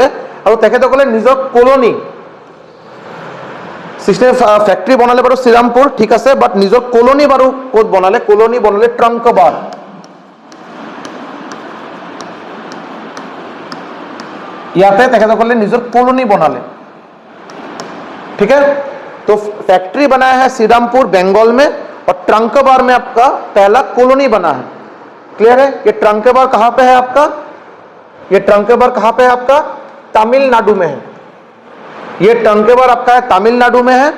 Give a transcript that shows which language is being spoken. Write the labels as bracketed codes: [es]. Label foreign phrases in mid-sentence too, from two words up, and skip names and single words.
[as] আৰু তেখেতসকলে নিজৰ কলনী, 16 ফেক্টৰী বনালে বাৰু শ্ৰীৰামপুৰ, ঠিক আছে, বাট নিজৰ কলনী বাৰু ক'ত বনালে, কলনী বনালে ট্ৰাংকবাৰ। ইয়াতে তেখেতসকলে নিজৰ কলনী বনালে, [hi] ठीक है। तो फैक्ट्री बनाया है श्रीरामपुर बंगाल में, और ट्रंकबार में आपका पहला कॉलोनी बना है। क्लियर है। ये ट्रंकबार कहां पे है आपका, ये ट्रंकबार कहां पे है आपका, तमिलनाडु में है। ये ट्रंकबार आपका है तमिलनाडु में है।